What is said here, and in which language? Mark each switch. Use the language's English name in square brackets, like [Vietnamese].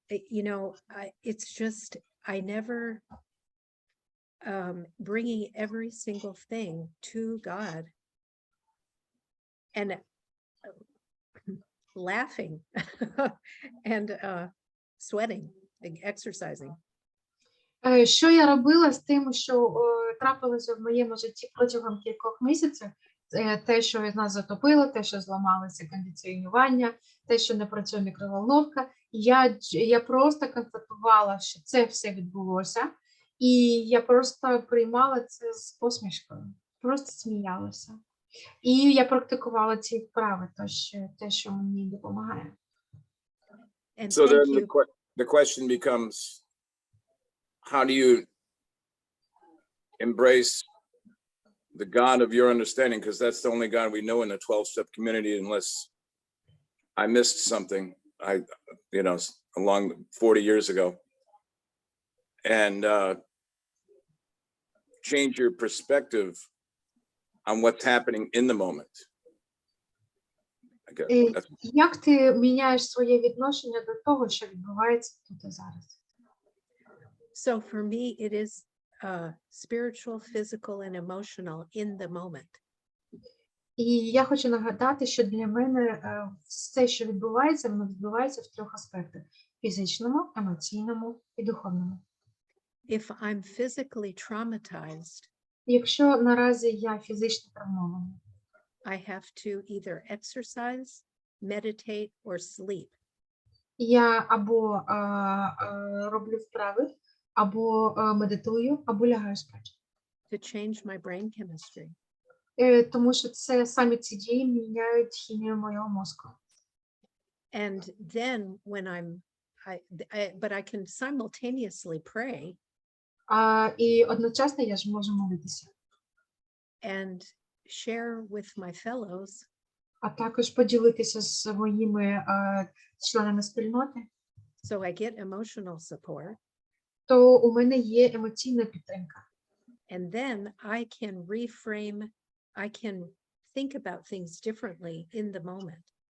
[English] You know, it's just, I never bringing every single thing to God and laughing and sweating, exercising. [Ukrainian] Що я робила з тим, що трапилося в моєму житті протягом кількох місяців? Те, що від нас затопило, те, що зламалося кондиціонування, те, що не працює мікроволновка. Я просто констатувала, що це все відбулося, і я просто приймала це з посмішкою, просто сміялася. І я практикувала ці вправи, те, що мені допомагає. [English] So then the question becomes, how do you embrace the God of your understanding? Because that's the only God we know in the 12-step community, unless I missed something, along 40 years ago. And change your perspective on what's happening in the moment. [Ukrainian] Як ти міняєш своє відношення до того, що відбувається тут і зараз? [English] So for me, it is spiritual, physical, and emotional in the moment. [Ukrainian] І я хочу нагадати, що для мене все, що відбувається, воно відбувається в трьох аспектах: фізичному, емоційному і духовному. [English] If I'm physically traumatized, [Ukrainian] якщо наразі я фізично травмована, [English] I have to either exercise, meditate, or sleep. [Ukrainian] Я або роблю вправи, або медитую, або лягаю спати. [English] To change my brain chemistry. [Ukrainian] Тому що самі ці дії міняють хімію моєго мозку. [English] And then when but I can simultaneously pray. [Ukrainian] І одночасно я ж можу молитися. [English] And share with my fellows. [Ukrainian] А також поділитися з своїми членами спільноти. [English] So I get emotional support. [Ukrainian] То у мене є емоційна підтримка. [English] And then I can reframe, I can think about things differently in the moment.